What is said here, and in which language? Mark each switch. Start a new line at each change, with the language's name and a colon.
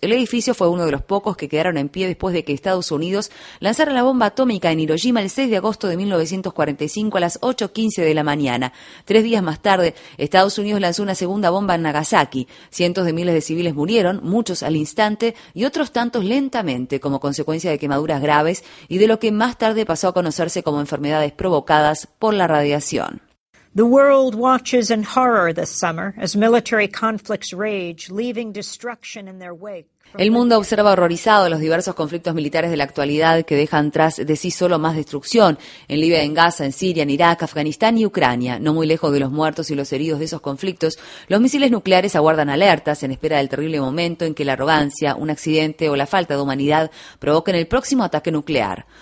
Spanish: El edificio fue uno de los pocos que quedaron en pie después de que Estados Unidos lanzara la bomba atómica en Hiroshima el 6 de agosto de 1945 a las 8:15 de la mañana. 3 días más tarde, Estados Unidos lanzó una segunda bomba en Nagasaki. Cientos de miles de civiles murieron, muchos al instante, y otros tantos lentamente como consecuencia de quemaduras graves y de lo que más tarde pasó a conocerse como enfermedades provocadas por la radiación.
English: The world watches in horror this summer as military conflicts rage, leaving destruction in their wake.
Spanish: El mundo observa horrorizado los diversos conflictos militares de la actualidad que dejan tras de sí solo más destrucción en Libia, en Gaza, en Siria, en Irak, Afganistán y Ucrania. No muy lejos de los muertos y los heridos de esos conflictos, los misiles nucleares aguardan alertas en espera del terrible momento en que la arrogancia, un accidente o la falta de humanidad provoquen el próximo ataque nuclear.